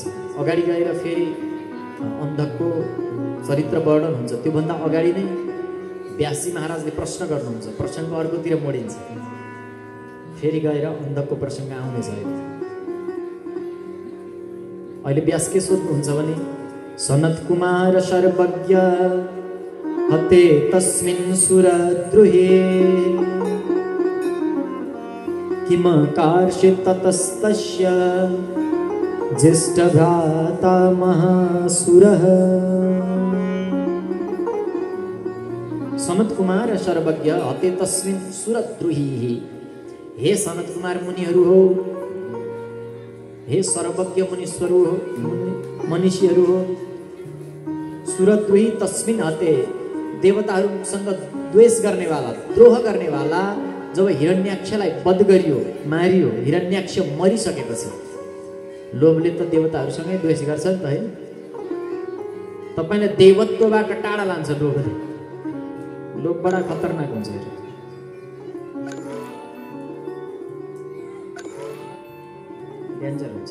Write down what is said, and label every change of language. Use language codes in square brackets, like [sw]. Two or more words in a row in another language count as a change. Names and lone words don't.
[ne] अगाडि गएर फेरि अन्धकको चरित्र वर्णन हुन्छ। त्योभन्दा अगाडि नै व्यासजी महाराजले प्रश्न गर्नुहुन्छ, प्रसङ्ग अर्कोतिर मोडिन्छ। फेरि गएर अन्धकको प्रसङ्ग आउनेछ। अहिले व्यास के सोध्नुहुन्छ भने, [sa] सनत कुमार सर्वज्ञ हते तस्मिन् सुरद्रुहे किम कार्षित् ततस्तस्य ज्येष्ठभ्राता महासुरः। सनत कुमार सर्वज्ञ हते तस्मिन् सुरद्रुहि। [ne] हे सनत कुमार मुनिहरू हो, हे सर्वज्ञ मुनीश्वरहरू हो, मनीषीहरू हो। [sa] सुरद्रोही तस्मिन हते, [ne] देवताहरूसँग द्वेष गर्नेवाला, द्रोह गर्नेवाला जब हिरण्याक्षलाई वध गरियो, मारियो, हिरण्याक्ष मरिसकेपछि लोभले त देवताहरूसँगै द्वेष गर्छ नि त, होइन? तपाईँले देवत्वबाट टाढा लान्छ लोभले। लोभ बडा खतरनाक हुन्छ। डेन्जर हुन्छ।